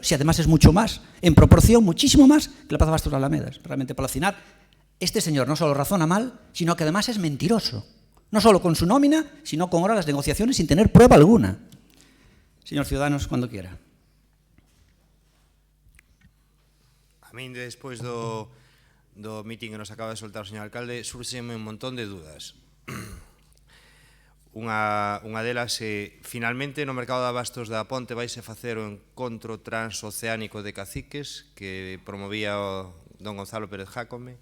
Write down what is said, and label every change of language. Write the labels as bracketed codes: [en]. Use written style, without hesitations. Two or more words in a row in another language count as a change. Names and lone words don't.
[es] Si además es mucho más, en proporción, muchísimo más que la Plaza de Abastos de la Alameda. Es realmente para alucinar. Este señor no solo razona mal, sino que además es mentiroso. No solo con su nómina, sino con ahora las negociaciones sin tener prueba alguna. Señor Ciudadanos, cuando quiera. [gl] A min, despois do meeting que nos acaba de soltar o señor alcalde, surxenme un montón de dudas. Unha delas é, finalmente, no mercado de abastos da Ponte vaise facer o encontro transoceánico de caciques que promovía o don Gonzalo Pérez Jácome.